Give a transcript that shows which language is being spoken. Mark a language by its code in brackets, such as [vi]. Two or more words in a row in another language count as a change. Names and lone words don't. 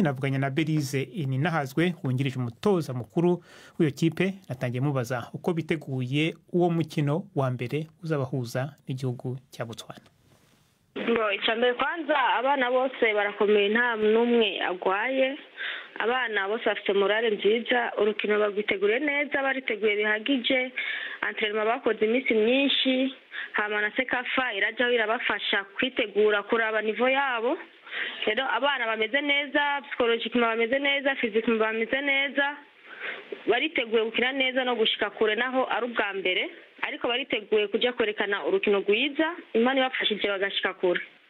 [rw] Navuganye na Belize Ininahazwe wungirije umutoza mukuru w'iyo kipe, natangiye mubaza uko biteguye uwo mukino wa mbere uzabahuza n'igihugu cya Botswana. [rn] Icyambere kwanza abana bose barakomeye, nta n'umwe agwaye, abana bose bafite morale nziza, urukino bagwiteguriye neza, bariteguye bihagije, entraînement bakoze iminsi myinshi, hama na sekafa irajya irabafasha kwitegura kuraba nivo yabo. Rero abana bameze neza, psychologiquement bameze neza, physiquement bameze neza, bariteguye gukina neza no gushika kure naho ari ubwa mbere, ariko bariteguye kujya kwerekana urukino rwiza, Imana ibafashije bagashika kure.